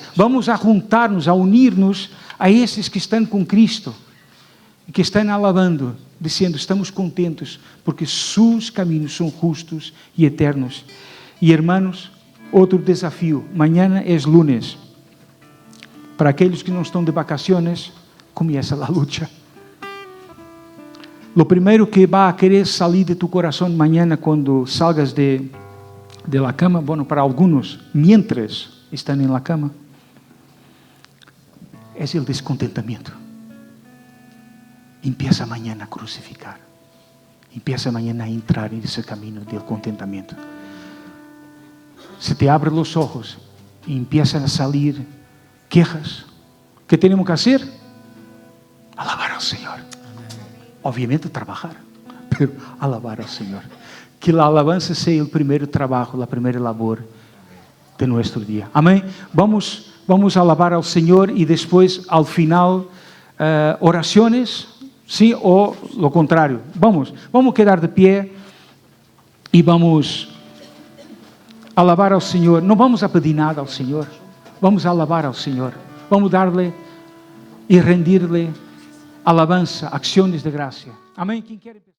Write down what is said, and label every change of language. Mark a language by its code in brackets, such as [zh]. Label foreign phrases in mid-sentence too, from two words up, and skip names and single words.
[pt] Vamos a juntar-nos, a unir-nos a esses que estão com Cristo e que estão alabando, dizendo: estamos contentos porque seus caminhos são justos e eternos. E, hermanos, outro desafio. Amanhã é lunes. Para aqueles que não estão de vacaciones, começa a luta. O primeiro que vai a querer sair de tu coração amanhã quando [es] salgas de la cama, [pt] para alguns, mientras estão em [es] la cama, [pt] é o descontentamento. [es] Empieza amanhã a crucificar. [pt] Empieza amanhã a entrar nesse caminho do contentamento. [es] Se te abre [pt] os olhos [es] e empiezan a salir quejas, ¿qué tenemos que hacer? Alabar al Señor. Obviamente trabajar, pero alabar al Señor. Que la alabanza sea el primer trabajo, la primera labor de nuestro día. Amén. Vamos a alabar al Señor y después al final oraciones, ¿sí? O lo contrario. Vamos a quedar de pie y vamos a alabar al Señor. No vamos a pedir nada al Señor. [pt] Vamos alabar ao Senhor. Vamos dar-lhe e rendir-lhe alabança, ações de graça. Amém? Quem quer...